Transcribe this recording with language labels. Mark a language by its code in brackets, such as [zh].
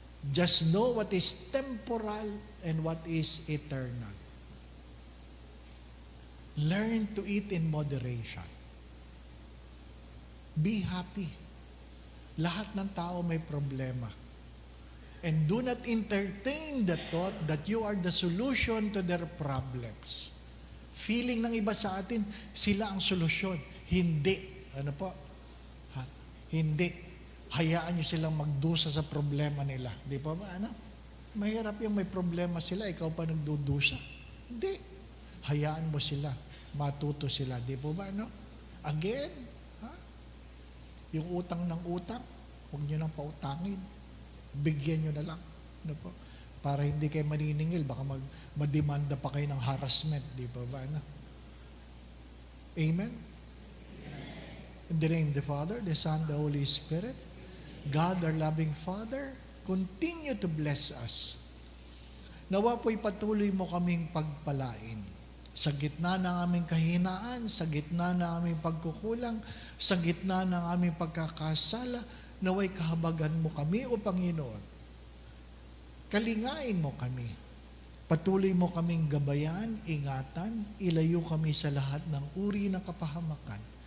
[en] Just know what is temporal and what is eternal. Learn to eat in moderation. Be happy. [tl] Lahat ng tao may problema. [en] And do not entertain the thought that you are the solution to their problems. [tl] Feeling ng iba sa atin, sila ang solusyon. Hindi. Ano po? Hindi. Hayaan nyo silang magdusa sa problema nila. Di ba ba? Ano? Mahirap yung may problema sila, ikaw pa nagdudusa. Hindi. Hayaan mo sila. Matuto sila. Di ba ba? Ano? Again, yung utang ng utang, huwag nyo nang pautangin. Bigyan nyo na lang. Ano po? Para hindi kayo maniningil, baka mademanda pa kayo ng harassment. Di ba ba? Ano? Amen? [en] In the name of the Father, the Son, the Holy Spirit, God, our loving Father, continue to bless us. [tl] Nawa po'y patuloy mo kaming pagpalain. Sa gitna ng aming kahinaan, sa gitna ng aming pagkukulang, sa gitna ng aming pagkakasala, naway kahabagan mo kami, O Panginoon. Kalingain mo kami. Patuloy mo kaming gabayan, ingatan, ilayo kami sa lahat ng uri ng kapahamakan.